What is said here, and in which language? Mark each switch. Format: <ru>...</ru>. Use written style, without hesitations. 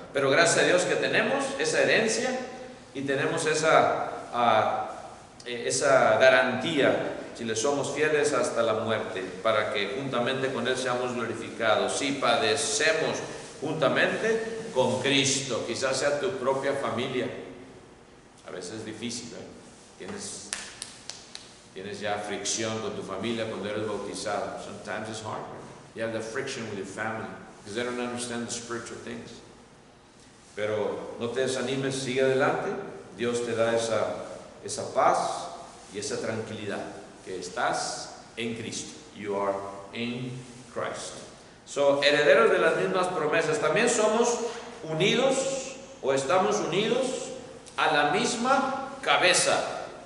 <es>Pero gracias a Dios que tenemos esa herencia y tenemos esa garantía, si le somos fieles hasta la muerte, para que juntamente con Él seamos glorificados. Si padecemos juntamente con Cristo, quizás sea tu propia familia. A veces es difícil, ¿eh? Tienes ya fricción con tu familia cuando eres bautizado.</es> <en>Sometimes it's hard. You have that friction with your family because they don't understand the spiritual things.</en> <es>Pero no te desanimes, sigue adelante. Dios te da esa paz y esa tranquilidad, que estás en Cristo.</es> <en>You are in Christ. So,</en> <es>herederos de las mismas promesas. También somos unidos o estamos unidos a la misma cabeza.</es>